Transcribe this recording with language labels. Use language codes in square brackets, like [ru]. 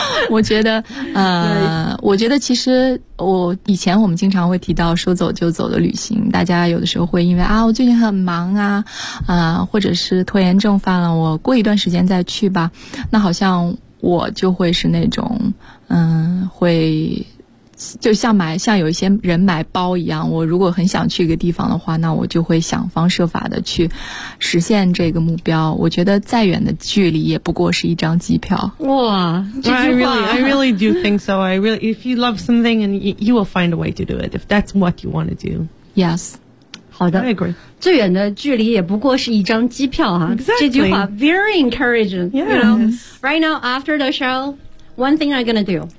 [zh] 我觉得我觉得其实我以前我们经常会提到说走就走的旅行，大家有的时候会因为我最近很忙啊，或者是拖延症犯了，我过一段时间再去吧，那好像我就会是那种会就像有一些人买包一样，我如果很想去一个地方的话，那我就会想方设法的去实现这个目标。我觉得再远的距离也不过是一张机票。哇，这句话。 [en] I really do think so. I really, if you love something and you will find a way to do it, if that's what you want to do. Yes. [zh] 好的， [en] I agree. [zh] 最远的距离也不过是一张机票哈。 [en] Exactly. [zh] 这句话 [en] very encouraging. [zh] Yes. [en] You know, right now after the show, one thing I'm gonna do.